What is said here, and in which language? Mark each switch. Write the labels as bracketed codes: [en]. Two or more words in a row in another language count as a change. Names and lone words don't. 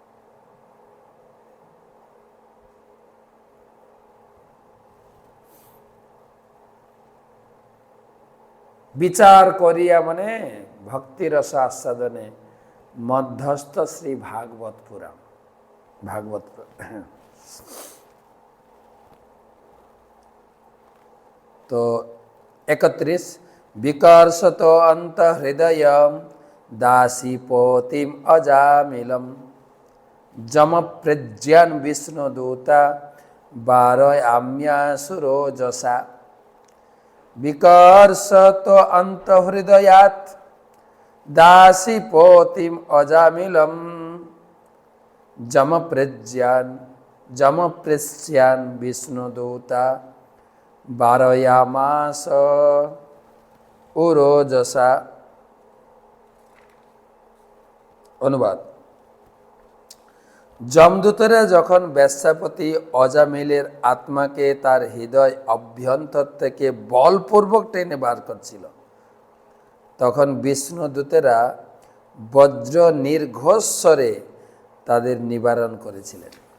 [bn] বিচার করিয়া মানে ভক্তিরস আস্বাদনে মধ্যস্থ শ্রী ভাগবত পুরাণ। [sa] ভাগবত তো 31 বিকর্ষত অন্ত হৃদয় দাসীপতিম অজামিলম যমপ্রজ্ঞান বিষ্ণুদূতা বারয়াম্যাসুরোজসা। বিকর্ষত অন্তহৃদয়াৎ দাসীপতিম অজামিলম যমপ্রজ্ঞান বিষ্ণুদূতা বারয়ামাস উরোজসা। [bn] অনুবাদ: যমদূতেরা যখন বেশ্যাপতি অজামিলের আত্মাকে তার হৃদয় অভ্যন্তর থেকে বলপূর্বক টেনে বার করছিল, তখন বিষ্ণুদূতেরা বজ্র নির্ঘোষ স্বরে তাদের নিবারণ করেছিলেন।